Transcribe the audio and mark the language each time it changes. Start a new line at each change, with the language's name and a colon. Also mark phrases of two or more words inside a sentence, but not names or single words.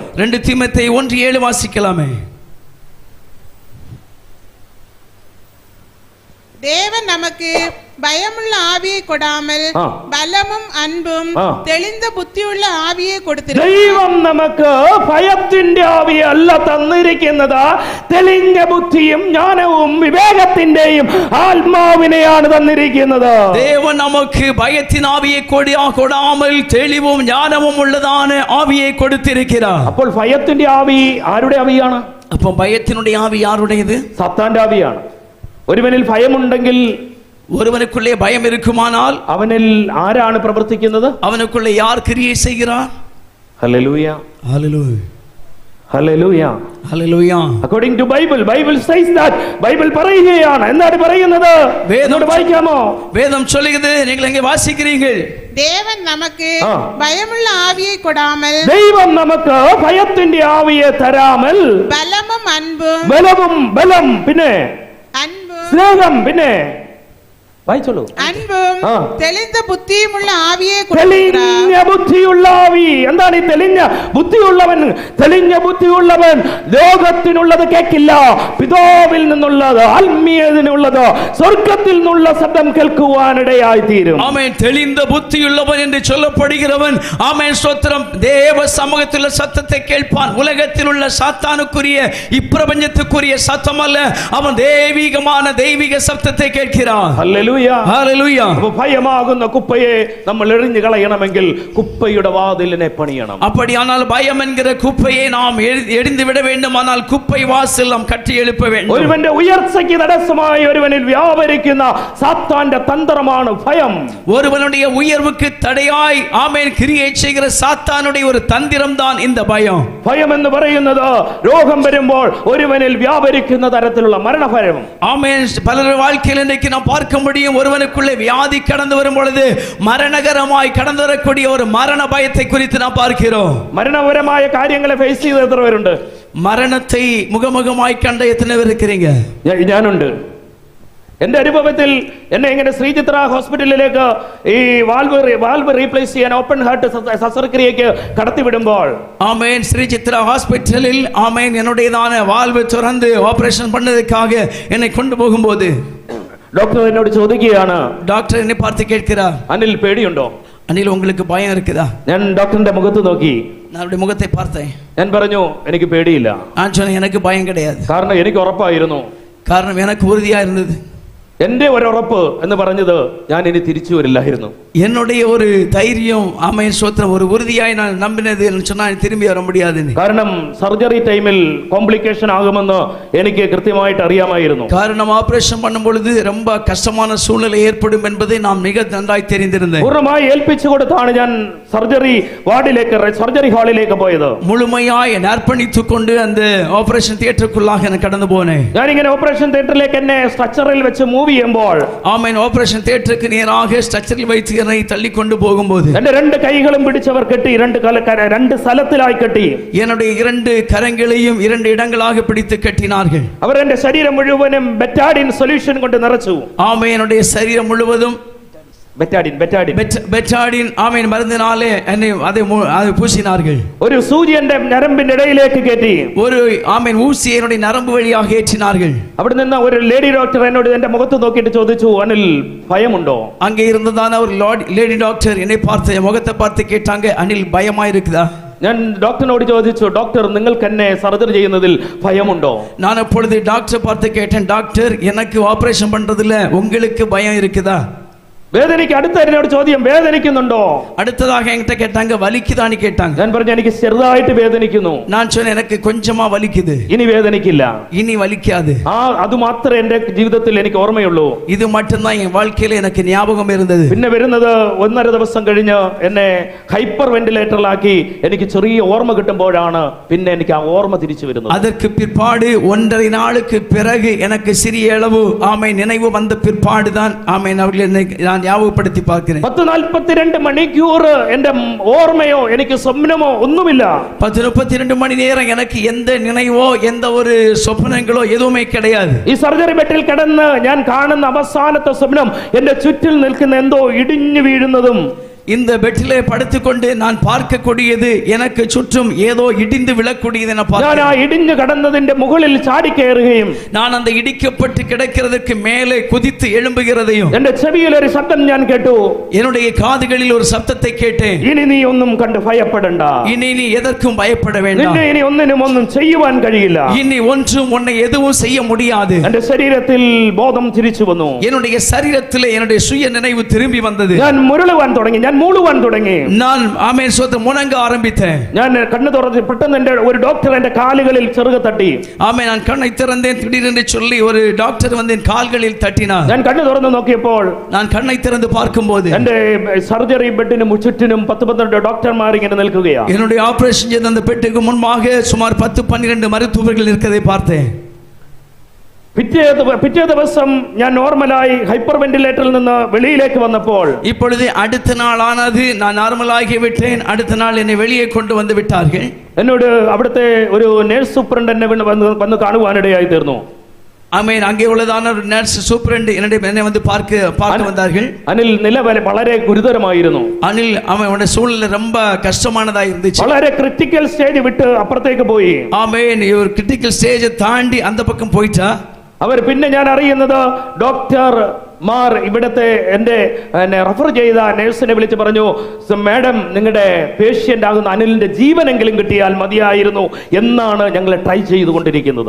Tamil: 2 தீமோத்தேயு 1:7 வாசிக்கலாமே. தேவன் நமக்கு பயமுள்ள ஆவியை கொடாமல் பலமும் அன்பும் தெளிந்த புத்தியுள்ள ஆவியை கொடுத்திருக்கிறார்.
Malayalam: ദൈവം നമുക്ക് ഭയത്തിന്റെ ആവിയെ അല്ല തന്നിരിക്കുന്നത്, തെളിഞ്ഞ ബുദ്ധിയും ജ്ഞാനവും വിവേകത്തിന്റെയും ആത്മാവിനെയാണ് തന്നിരിക്കുന്നത്.
Tamil: தேவன் நமக்கு பயத்தின் ஆவியை கொடாமல் தெளிவும் ஞானமும் உள்ளதான ஆவியை கொடுத்திருக்கிறார்.
Malayalam: അപ്പോൾ ഭയത്തിന്റെ ആവി ആരുടെ ആവിയാണ്?
Tamil: அப்போ பயத்தினுடைய ஆவி யாருடையது?
Malayalam: സാത്താന്റെ ആവിയാണ്. ഒരുവനിൽ ഭയമുണ്ടെങ്കിൽ,
Tamil: ஒருவனுக்குள்ளே பயம் இருக்குமானால்
Malayalam: അവനിൽ ആരാണ് പ്രവർത്തിക്കുന്നത്?
Tamil: அவனுக்குள்ளே யார் கிரியை செய்கிறார்?
Malayalam: ഹല്ലേലൂയ.
Tamil: ஹல்லேலூயா.
Malayalam: ഹല്ലേലൂയ.
Tamil: ഹല്ലേലൂயா.
English: According to Bible says that.
Malayalam: ബൈബിൾ പറയുകയാണ്. എന്താണ് പറയുന്നത്? വേദം വായിക്കാമോ?
Tamil: வேதம் சொல்லுகிறது, நீங்கள் எங்கே வாசிக்கிறீர்கள்? தேவன் நமக்கு பயமுள்ள ஆவியை கொடாமல்,
Malayalam: ദൈവം നമുക്ക് ഭയത്തിന്റെ ആവിയെ തരാமல்
Tamil: பலமும் அன்பும்,
Malayalam: ബലം പിന്നെ
Tamil: அன்பும்
Malayalam: സ്നേഹം പിന്നെ വായിച്ചോളൂ.
Tamil: அன்பும் தெளிந்த புத்தியும் உள்ள ആവിയെ
Malayalam: തെളിഞ്ഞ ബുദ്ധിയുള്ള ആവി. എന്താണ് ഈ തെളിഞ്ഞ ബുദ്ധിയുള്ളവൻ? തെളിഞ്ഞ ബുദ്ധിയുള്ളവൻ ലോകത്തിനുള്ളത് കേൾക്കില്ല, പിതാവിൽ നിന്നുള്ളത്, ആത്മീയതിനുള്ളത്, സ്വർഗത്തിൽ നിന്നുള്ള ശബ്ദം കേൾക്കുവാനിടയായി തീരും.
Tamil: ஆமென். தெளிந்த புத்தியுள்ளவன் என்று சொல்லப்படுகிறவன், ஆமென் ஸ்தோத்திரம், தேவ சமூகத்தில் சத்தத்தை கேட்பான். உலகத்தில் உள்ள சாத்தானுக்குரிய இப்பிரபஞ்சத்துக்குரிய சத்தம் அல்ல, அவன் தெய்வீக சத்தத்தை கேட்கிறான்.
Malayalam: ഹല്ലേലൂയ. ഹല്ലേലൂയ. ഭയമാകുന്ന കുപ്പയെ നമ്മൾ എറിഞ്ഞു കളയണമെങ്കിൽ കുപ്പയുടെ വാതിലിനെ പണിയണം.
Tamil: அப்படியானால் பயம் என்கிற குப்பையை நாம் எரிந்து விட வேண்டுமானால் குப்பை வாசல் நாம் கட்டி எழுப்ப வேண்டும்.
Malayalam: ഒരുവന്റെ ഉയർച്ചയ്ക്ക് തടസ്സമായി ഒരുവനിൽ വ്യാപരിക്കുന്ന സാത്താന്റെ തന്ത്രമാണ് ഭയം.
Tamil: ஒருவனுடைய உயர்வுக்கு தடையாய் ஆமென் கிரியை செய்கிற சாத்தானுடைய ஒரு தந்திரம் தான் இந்த பயம்.
Malayalam: ഭയം എന്ന് പറയുന്നത് രോഗം വരുമ്പോൾ ഒരുവനിൽ വ്യാപരിക്കുന്ന തരത്തിലുള്ള മരണഭയം.
Tamil: ஆமென். பலர் வாழ்க்கையில் இன்றைக்கு நாம் பார்க்க முடியும், ஒருவனுக்குள்ளே வியாதி கடந்து வரும் பொழுது மரணகரமாய் கடந்து வரக்கூடிய ஒரு மரண பயத்தை குறித்து நாம் பார்க்கிறோம்.
Malayalam: മരണപരമായ കാര്യങ്ങളെ ഫേസ് ചെയ്ത എത്ര പേരുണ്ട്? മരണത്തെ മുഖമുഖമായി കണ്ട എത്ര പേർ இருக்கிறீங்க? ഞാനുണ്ട്. എന്റെ അനുഭവത്തിൽ എന്നെ ഇങ്ങനെ ശ്രീചിത്ര ഹോസ്പിറ്റലിലേക്ക് ഈ
English: valve replace
Malayalam: ചെയ്യാൻ
English: open heart
Malayalam: ശസ്ത്രക്രിയക്ക് കടത്തിവിടുമ്പോൾ,
Tamil: ஆமென், ஸ்ரீசித்ரா ஹாஸ்பிடலில் ஆமென் என்னுடையதான வால்வு திறந்து ஆபரேஷன் பண்ணதுக்காக என்னை கொண்டு போகும்போது
Malayalam: ഡോക്ടർ എന്നോട് ചോദിക്കുകയാണ്,
Tamil: டாக்டர் என்னை பார்த்து கேட்கிறார்,
Malayalam: അനിൽ പേടിയുണ്ടോ?
Tamil: அனில் உங்களுக்கு பயம் இருக்குதா?
Malayalam: ഞാൻ ഡോക്ടറിന്റെ മുഖത്ത് നോക്കി,
Tamil: நான் அவருடைய முகத்தை பார்த்தேன்.
Malayalam: ഞാൻ പറഞ്ഞു എനിക്ക് പേടിയില്ല.
Tamil: நான் சொன்னேன் எனக்கு பயம் கிடையாது.
Malayalam: കാരണം എനിക്ക് ഉറപ്പായിരുന്നു,
Tamil: காரணம் எனக்கு உறுதியா இருந்தது.
Malayalam: എന്റെ ഒരു ഉറപ്പ് എന്ന് പറഞ്ഞത് ഞാൻ ഇനി തിരിച്ചു വരില്ലായിരുന്നു.
Tamil: என்னுடைய ஒரு தைரியம் ஆமென் ஸ்தோத்திரம் ஒரு உறுதியாய் நான் நம்பினது சொன்னா திரும்பி வர முடியாதுன்னு.
Malayalam: കാരണം
English: surgery time complication
Malayalam: ആകുമെന്ന് എനിക്ക് കൃത്യമായിട്ട് അറിയാമായിരുന്നു.
Tamil: காரணம் ஆபரேஷன் பண்ணும் பொழுது ரொம்ப கஷ்டமான சூழ்நிலை ஏற்படும் என்பதை நான் மிக நன்றாய் தெரிந்திருந்தேன்.
Malayalam: പൂർണ്ണമായി ഏൽപ്പിച്ചു കൊടുത്താണ് ഞാൻ
English: surgery hall
Malayalam: പോയത്.
Tamil: முழுமையாய் அர்ப்பணித்துக் கொண்டு அந்த
English: operation theatre
Tamil: நான் கடந்து போனேன்.
Malayalam: ഞാൻ ഇങ്ങനെ
English: operation theatre
Malayalam: എന്നെ സ്ട്രക്ചറിൽ വെച്ച് മൂവ് ചെയ്യുമ്പോൾ
Tamil: ஆமென்
English: operation theatre
Tamil: நேராக ஸ்ட்ரக்சரில் வைத்து என்னை தள்ளி கொண்டு போகும்போது
Malayalam: എന്റെ രണ്ട് കൈകളും പിടിച്ചവർ കെട്ടി രണ്ട് സ്ഥലത്തിലായി കെട്ടി
Tamil: என்னுடைய இரண்டு கரங்களையும் இரண்டு இடங்களாக பிடித்து கட்டினார்கள்.
Malayalam: അവർ എന്റെ ശരീരം മുഴുവനും
English: Betadine solution
Malayalam: കൊണ്ട് നിറച്ചു.
Tamil: ஆமென் என்னுடைய சரீரம் முழுவதும் பெட்டாடின் ஆமென் மருந்தினாலே என்னை அதை பூசினார்கள்.
Malayalam: ഒരു സൂചി എന്റെ ഞരമ്പിന്റെ ഇടയിലേക്ക് കയറ്റി
Tamil: ஒரு ஆமென் ஊசி என்னுடைய நரம்பு வழியாக ஏற்றினார்கள்.
Malayalam: അവിടെ നിന്ന് ഒരു
English: lady doctor
Malayalam: എന്നോട് എന്റെ മുഖത്ത് നോക്കിയിട്ട് ചോദിച്ചു, അനിൽ ഭയമുണ്ടോ?
Tamil: அங்கே இருந்ததான ஒரு
English: lady doctor
Tamil: என்னை பார்த்து முகத்தை பார்த்து கேட்டாங்க, அனில் பயமா இருக்குதா?
Malayalam: ഞാൻ ഡോക്ടറിനോട് ചോദിച്ചു, ഡോക്ടർ നിങ്ങൾക്ക് എന്നെ സർജറി ചെയ്യുന്നതിൽ ഭയമുണ്ടോ?
Tamil: நான் அப்பொழுது டாக்டர் பார்த்து கேட்டேன், டாக்டர் எனக்கு ஆபரேஷன் பண்றதுல உங்களுக்கு பயம் இருக்குதா?
Malayalam: വേദനയ്ക്ക് അടുത്ത എന്നോട് ചോദ്യം, വേദനിക്കുന്നുണ്ടോ?
Tamil: அடுத்ததாக என்கிட்ட கேட்டாங்க, வலிக்குதான்னு கேட்டாங்க.
Malayalam: ഞാൻ പറഞ്ഞു, എനിക്ക് ചെറുതായിട്ട് വേദനിക്കുന്നു.
Tamil: நான் சொன்னேன், எனக்கு கொஞ்சமா வலிக்குது.
Malayalam: ഇനി വേദനിക്കില്ല.
Tamil: இனி வலிக்காது.
Malayalam: അത് മാത്രമേ എന്റെ ജീവിതത്തിൽ എനിക്ക് ഓർമ്മയുള്ളൂ.
Tamil: இது மட்டும்தான் என் வாழ்க்கையில எனக்கு ஞாபகம் இருந்தது.
Malayalam: പിന്നെ വരുന്നത് 1.5 ദിവസം കഴിഞ്ഞ് എന്നെ
English: hyper ventilator
Malayalam: എനിക്ക് ചെറിയ ഓർമ്മ കിട്ടുമ്പോഴാണ് പിന്നെ എനിക്ക് ആ ഓർമ്മ തിരിച്ചു വരുന്നത്.
Tamil: அதற்கு பிற்பாடு 1.5 நாளுக்கு பிறகு எனக்கு சிறிய அளவு ஆமென் நினைவு வந்த பிற்பாடு தான் ஆமென் அவர்கள் ஞாபகப்படுத்தி பார்க்கிறேன்.
Malayalam: 10:42 മണിക്കൂർ എന്റെ ഓർമ്മയോ എനിക്ക് സ്വപ്നമോ ഒന്നുമില്ല. 10:32 മണി നേരം എനിക്ക്
Tamil: எந்த நினைவோ எந்த ஒரு സ്വപ്നങ്ങളോ எதுவுமே கிடையாது.
Malayalam: ഈ
English: surgery bed
Malayalam: കിടന്ന് ഞാൻ കാണുന്ന അവസാനത്തെ സ്വപ്നം എന്റെ ചുറ്റിൽ നിൽക്കുന്ന എന്തോ ഇടിഞ്ഞു വീഴുന്നതും
Tamil: இந்த பெட்டிலே படுத்துக்கொண்டு நான் பார்க்கக்கூடியது எனக்கு சுற்றும் ஏதோ இடிந்து விழக்கூடியது என பார்த்தேன்.
Malayalam: ഞാൻ ആ ഇടിഞ്ഞു കിടന്നതിന്റെ മുകളിൽ ചാടി കയറുകയും
Tamil: நான் அந்த இடிக்கப்பட்டு கிடக்கிறதுக்கு மேலே குதித்து எழும்புகிறதையும்
Malayalam: എന്റെ ചെവിയിൽ ഒരു ശബ്ദം ഞാൻ കേട്ടു.
Tamil: என்னுடைய காதுகளில் ஒரு சத்தத்தை கேட்டேன்.
Malayalam: ഇനി നീ ഒന്നും കണ്ട് ഭയപ്പെടണ്ട.
Tamil: இனி நீ எதற்கும் பயப்பட வேண்டாம்.
Malayalam: നിന്നെ ഇനി ഒന്നും ചെയ്യുവാൻ കഴിയില്ല.
Tamil: இனி ஒன்றும் உன்னை எதுவும் செய்ய முடியாது.
Malayalam: എന്റെ ശരീരത്തിൽ ബോധം തിരിച്ചു വന്നു.
Tamil: என்னுடைய சரீரத்திலே என்னுடைய சுய நினைவு திரும்பி வந்தது.
Malayalam: ഞാൻ മുരളുവാൻ തുടങ്ങി. ഞാൻ മൂളുവാൻ തുടങ്ങി.
Tamil: நான் ஆமென் சொத்து முணங்க ஆரம்பித்தேன்.
Malayalam: ഞാൻ കണ്ണു തുറന്ന് പെട്ടെന്ന് എന്റെ ഒരു ഡോക്ടർ എന്റെ കാലുകളിൽ ചെറുക തട്ടി.
Tamil: ஆமென் நான் கண்ணை திறந்தேன். திடீரென்று சொல்லி ஒரு டாக்டர் வந்து என் கால்களில் தட்டினார்.
Malayalam: ഞാൻ കണ്ണു തുറന്ന് നോക്കിയപ്പോൾ
Tamil: நான் കണ്ണை திறந்து பார்க்கும்போது
Malayalam: എന്റെ
English: surgery bed
Malayalam: ചുറ്റിനും 10-12 ഡോക്ടർമാർ ഇങ്ങനെ നിൽക്കുകയാണ്.
Tamil: என்னுடைய ஆபரேஷன் செய்த அந்த பெட்டுக்கு முன்பாக சுமார் 10-12 மருத்துவர்கள் நிற்கதை பார்த்தேன்.
Malayalam: പിറ്റേ ദിവസം ഞാൻ നോർമലായി
English: hyper ventilator
Malayalam: നിന്ന് വെളിയിലേക്ക് വന്നപ്പോൾ
Tamil: இப்பொழுது அடுத்த நாள் ஆனது நான் நார்மலாகி விட்டேன். அடுத்த நாள் என்னை வெளியே கொண்டு வந்து விட்டார்கள்.
Malayalam: എന്നോട് അവിടുത്തെ ഒരു
English: nurse superintendent
Malayalam: എന്നെ വന്ന് കാണുവാനിടയായി തീർന്നു.
Tamil: ஆமென் அங்கே உள்ளதான ஒரு
English: nurse superintendent
Tamil: என்னை வந்து பார்க்க வந்தார்கள்.
Malayalam: അനിൽ നില വളരെ ഗുരുതരമായിരുന്നു.
Tamil: அனில் அவனோட சூழ்நிலை ரொம்ப கஷ்டமானதா இருந்துச்சு.
Malayalam: വളരെ
English: critical stage
Malayalam: വിട്ട് അപ്പുറത്തേക്ക് പോയി.
Tamil: ஆமென் ஒரு
English: critical stage
Tamil: தாண்டி அந்த பக்கம் போயிட்டா.
Malayalam: അവർ പിന്നെ ഞാൻ അറിയുന്നത് ഡോക്ടർ മാർ ഇവിടത്തെ എന്നെ റെഫർ ചെയ്ത നഴ്സിനെ വിളിച്ച് പറഞ്ഞു, മാഡം നിങ്ങളുടെ പേഷ്യന്റ് ആകുന്ന അനിലിന്റെ ജീവനെങ്കിലും കിട്ടിയാൽ മതിയായിരുന്നു എന്നാണ് ഞങ്ങൾ ട്രൈ ചെയ്തുകൊണ്ടിരിക്കുന്നത്.